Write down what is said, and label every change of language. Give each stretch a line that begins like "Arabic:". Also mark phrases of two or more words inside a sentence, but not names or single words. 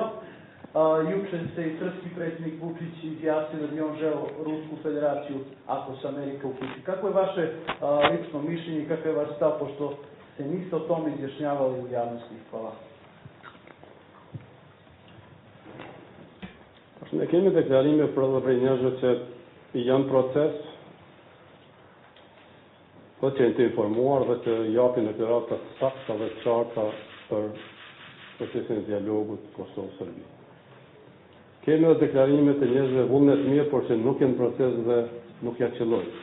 Serbian: Juče se i srpski predsjednik Vučić izjasnio da bi on želeo Rusku federaciju ako se Amerika uključi. Kako je vaše lično mišljenje i kakav je vaš stav, pošto se niste o tome izjašnjavali u javnosti? Hvala.
Albanian: Ne kemi deklarime për njerëzve që janë proces, dhe që janë të informuar dhe që japin deklarata të sakta dhe të qarta për procesin e dialogut Kosovë-Serbi. Kemi edhe deklarime të njerëzve vullnet mirë, por që nuk janë proces dhe nuk ja qëllojnë.